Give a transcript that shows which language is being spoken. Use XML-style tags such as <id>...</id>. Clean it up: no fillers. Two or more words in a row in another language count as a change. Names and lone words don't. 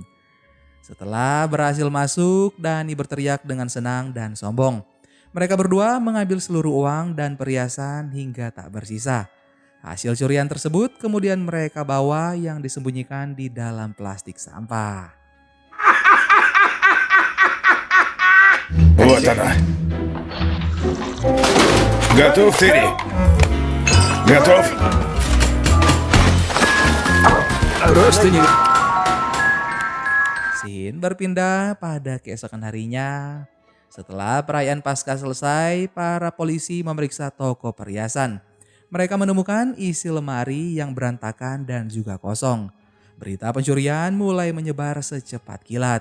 <id>Setelah berhasil masuk, Dani berteriak dengan senang dan sombong. Mereka berdua mengambil seluruh uang dan perhiasan hingga tak bersisa. Hasil curian tersebut kemudian mereka bawa yang disembunyikan di dalam plastik sampah.</id> <ru>Вот она. Готов, Терри? Готов? Просто не...</ru> <id>Scene berpindah pada keesokan harinya. Setelah perayaan Paskah selesai, para polisi memeriksa toko perhiasan. Mereka menemukan isi lemari yang berantakan dan juga kosong. Berita pencurian mulai menyebar secepat kilat.</id>